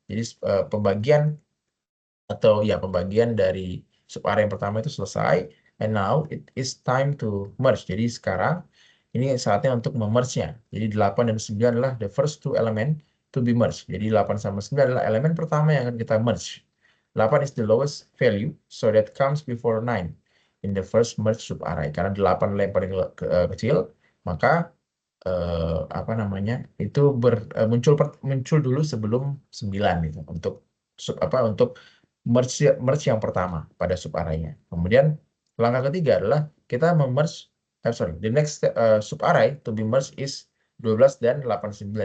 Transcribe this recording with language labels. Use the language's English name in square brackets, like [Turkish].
[Indonesian] Jadi pembagian atau ya pembagian dari subarray yang pertama itu selesai, [English] and now it is time to merge. [Indonesian] Jadi sekarang ini saatnya untuk memerge-nya. Jadi 8 dan 9 adalah [English] the first two element to be merged. [Indonesian] Jadi 8 sama 9 adalah elemen pertama yang akan kita merge. [English] 8 is the lowest value, so that comes before 9 in the first merge subarray. [Indonesian] Karena 8 adalah yang paling kecil, maka apa namanya itu muncul dulu sebelum 9 gitu untuk untuk merge yang pertama pada subarray-nya. Kemudian langkah ketiga adalah kita [English] the next subarray to be merged is 12 dan 89.